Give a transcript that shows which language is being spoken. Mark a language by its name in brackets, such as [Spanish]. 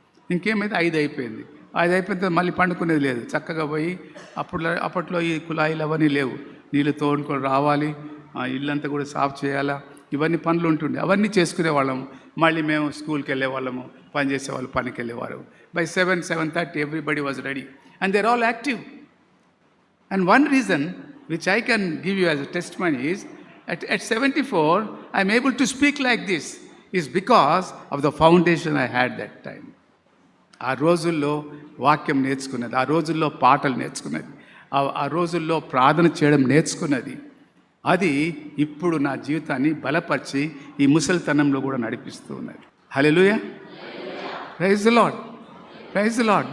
[Telugu] ఇంకేమైతే 5 అయిపోయింది. 5 అయిపోయిన తర్వాత మళ్ళీ పండుకునేది లేదు. చక్కగా పోయి అప్పట్లో ఈ కుళాయిలు అవన్నీ లేవు, నీళ్ళు తోడుకొని రావాలి, ఇల్లంతా కూడా సాఫ్ చేయాలా, ఇవన్నీ పనులు ఉంటుండే. అవన్నీ చేసుకునేవాళ్ళం. మళ్ళీ మేము స్కూల్కి వెళ్ళేవాళ్ళము, పని చేసేవాళ్ళు పనికి వెళ్ళేవారు. [English] By 7-7:30 everybody was ready and they are all active. And one reason which I can give you as a testimony is, at 74 I am able to speak like this is because of the foundation I had that time. [Telugu] ఆ రోజుల్లో వాక్యం నేర్చుకున్నది, ఆ రోజుల్లో పాటలు నేర్చుకున్నది, ఆ రోజుల్లో ప్రార్థన చేయడం నేర్చుకున్నది. అది ఇప్పుడు నా జీవితాన్ని బలపరిచి ఈ ముసలితనంలో కూడా నడిపిస్తూ ఉన్నది. [English] Hallelujah, praise the Lord, praise the Lord.